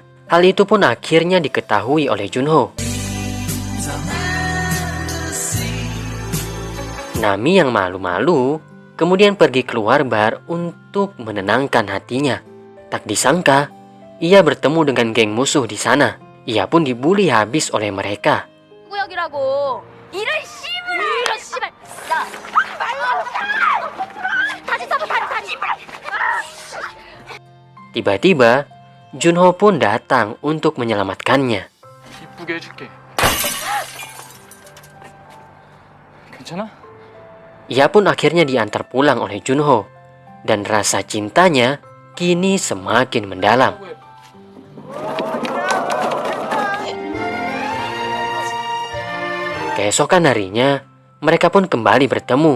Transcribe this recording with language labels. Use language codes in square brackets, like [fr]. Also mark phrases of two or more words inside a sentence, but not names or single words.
[id] Hal itu pun akhirnya diketahui oleh Junho. Nami yang malu-malu kemudian pergi keluar bar untuk menenangkan hatinya. Tak disangka, ia bertemu dengan geng musuh di sana. Ia pun dibully habis oleh mereka. [ko] 구역이라고. 이런 씨발. 이런 씨발. 야. 다시 잡아 다시. [id] Tiba-tiba, Junho pun datang untuk menyelamatkannya. [ko] 이쁘게 해줄게. 괜찮아? [id] Ia pun akhirnya diantar pulang oleh Junho, dan rasa cintanya kini semakin mendalam. Keesokan harinya, mereka pun kembali bertemu.